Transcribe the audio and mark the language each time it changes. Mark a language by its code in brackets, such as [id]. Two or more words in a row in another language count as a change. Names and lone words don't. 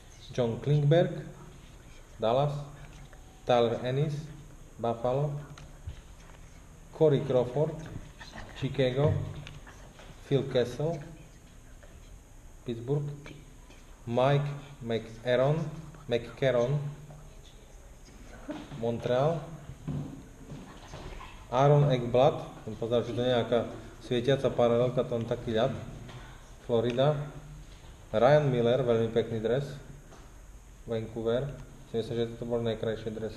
[sk] John Klingberg, Dallas, Tyler Ennis, Buffalo, Corey Crawford, Chicago, Phil Kessel, Pittsburgh, Mike McCarron, Montreal, Aaron Ekblad, pozerám, že to je nejaká svietiaca paralelka, tam taký ľad, Florida, Ryan Miller, veľmi pekný dres, Vancouver, si myslím, že to boli najkrajšie dresy.